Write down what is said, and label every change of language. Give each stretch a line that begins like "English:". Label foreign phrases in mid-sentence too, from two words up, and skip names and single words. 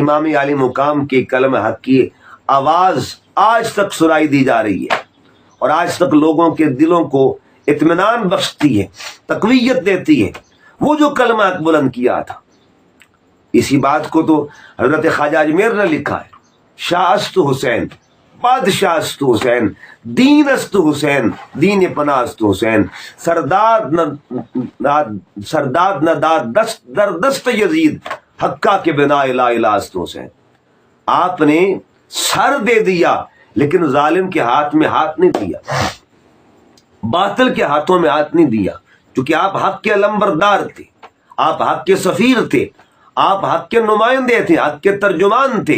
Urdu: امام عالی مقام کے کلمہ حق کی آواز آج تک سنائی دی جا رہی ہے، اور آج تک لوگوں کے دلوں کو اطمینان بخشتی ہے، تقویت دیتی ہے، وہ جو کلمہ حق بلند کیا تھا۔ اسی بات کو تو حضرت خواجہ اجمیر نے لکھا ہے،
Persian: شاہ است حسین، بادشاہ است حسین، دین است حسین، دین پناہ است حسین، سرداد نہ داد دست در دست یزید، حقہ کے بنا لا الہ است حسین۔
Urdu: آپ نے سر دے دیا لیکن ظالم کے ہاتھ میں ہاتھ نہیں دیا، باطل کے ہاتھوں میں ہاتھ نہیں دیا، کیونکہ آپ حق کے علمبردار تھے، آپ حق کے سفیر تھے، آپ حق کے نمائندے تھے، حق کے ترجمان تھے۔